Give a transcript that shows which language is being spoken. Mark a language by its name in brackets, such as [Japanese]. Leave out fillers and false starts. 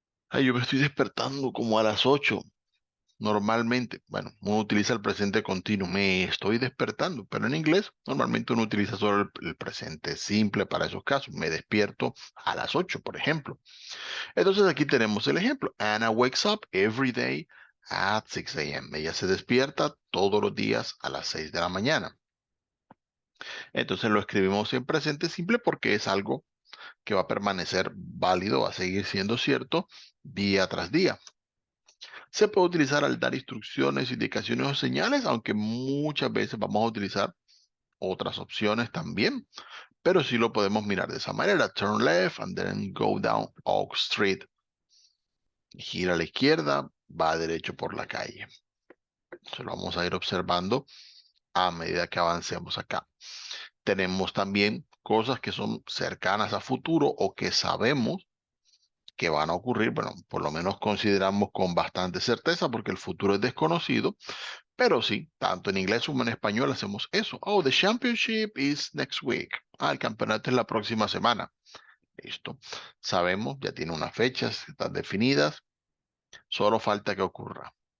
[Spanish] Ay, yo me estoy despertando como a las 8. Normalmente, bueno, uno utiliza el presente continuo, me estoy despertando, pero en inglés normalmente uno utiliza solo el presente simple para esos casos. Me despierto a las 8, por ejemplo. Entonces aquí tenemos el ejemplo. [English] Anna wakes up every day at 6 a.m. [Spanish] Ella se despierta todos los días a las 6 de la mañana. Entonces lo escribimos en presente simple porque es algo que va a permanecer válido, va a seguir siendo cierto día tras día. Se puede utilizar al dar instrucciones, indicaciones o señales, aunque muchas veces vamos a utilizar otras opciones también, pero sí lo podemos mirar de esa manera. [English] Turn left and then go down Oak Street. [Spanish] Gira a la izquierda, va derecho por la calle. Se lo vamos a ir observando a medida que avancemos acá. Tenemos también cosas que son cercanas a futuro o que sabemos que van a ocurrir. Bueno, por lo menos consideramos con bastante certeza porque el futuro es desconocido. Pero sí, tanto en inglés como en español hacemos eso. [English] Oh, the championship is next week. [Spanish] El campeonato es la próxima semana. Listo. Sabemos, ya tiene unas fechas, están definidas. Solo falta que ocurra.